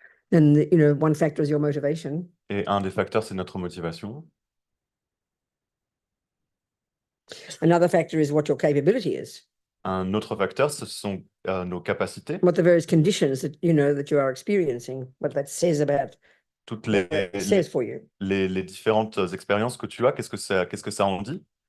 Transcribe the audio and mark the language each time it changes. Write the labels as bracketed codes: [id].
[en] And one factor is your motivation. [fr] Et un des facteurs, c'est notre motivation. [en] Another factor is what your capability is. [fr] Un autre facteur, ce sont nos capacités. [en] What the various conditions that that you are experiencing, what that says about. [fr] Toutes [en] says for you. [fr] les différentes expériences que tu as, qu'est-ce que ça en dit?